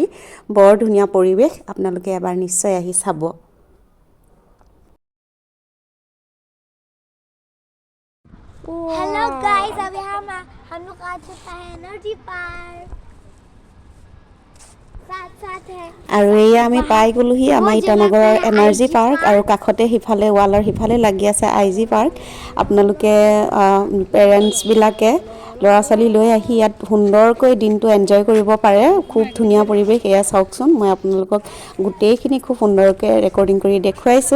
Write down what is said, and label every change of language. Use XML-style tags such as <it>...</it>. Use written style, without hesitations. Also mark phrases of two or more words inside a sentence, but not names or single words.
<as>বৰ ধুনীয়া পৰিৱেশ, আপোনালোকে এবাৰ নিশ্চয় আহি চাব।</as> <en>Hello guys,</en> <hi>अभी हम लोग आ चुका है</hi> <en>energy park.</en> <hi>साथ है</hi> <as>আৰু এয়া আমি পাই গ'লোহি আমাৰ ইটানগৰৰ</as> <en>energy park.</en> <as>আৰু কাষতে সিফালে ৱালৰ সিফালে লাগি আছে আইজি পাৰ্ক। আপোনালোকে পেৰেণ্টছবিলাকে ল'ৰা ছোৱালী লৈ আহি ইয়াত সুন্দৰকৈ দিনটো এনজয় কৰিব পাৰে। খুব ধুনীয়া পৰিৱেশ। এয়া চাওকচোন, মই আপোনালোকক গোটেইখিনি খুব সুন্দৰকৈ ৰেকৰ্ডিং কৰি দেখুৱাইছোঁ।</as>